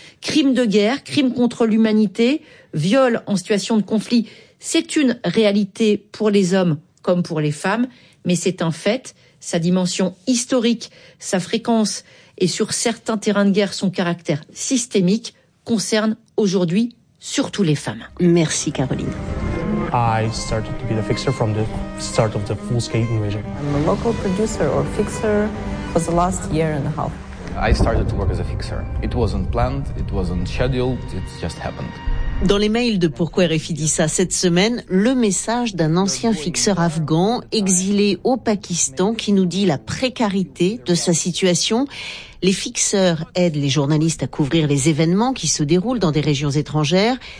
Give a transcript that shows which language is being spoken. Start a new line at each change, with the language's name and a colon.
French: Crimes de guerre, crimes contre l'humanité, viol en situation de conflit, c'est une réalité pour les hommes comme pour les femmes, mais c'est un fait. Sa dimension historique, sa fréquence et sur certains terrains de guerre, son caractère systémique concerne aujourd'hui surtout les femmes. Merci Caroline.
English: I started to be the fixer from the start of the full scale invasion. I'm a local producer or fixer for the last year and a half. I started to work as a fixer. It wasn't planned, it wasn't scheduled, it just happened.
French: Dans les mails de Pourquoi RFI dit ça cette semaine, le message d'un ancien fixeur afghan exilé au Pakistan qui nous dit la précarité de sa situation. Les fixeurs aident les journalistes à couvrir les événements qui se déroulent dans des régions étrangères.